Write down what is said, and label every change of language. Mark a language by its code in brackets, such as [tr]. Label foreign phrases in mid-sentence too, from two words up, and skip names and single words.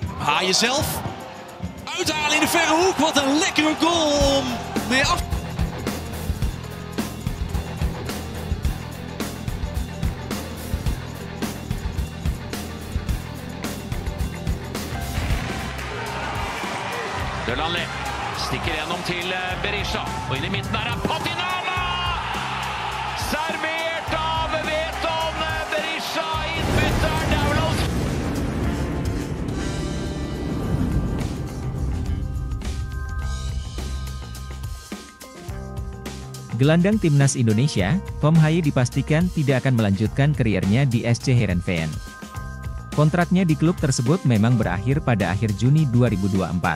[nl] Haaien zelf. Uithalen in de verre hoek. Wat een lekkere goal om mee af. [no] Delanley stikker gjennom til Berisha. Og inn i midten der er Patinama! Servert av Veton Berisha. Innbytter Daulos. [id] Gelandang timnas Indonesia, Tom Haaien dipastikan tidak akan melanjutkan kariernya di SC Heerenveen. Kontraknya di klub tersebut memang berakhir pada akhir Juni 2024.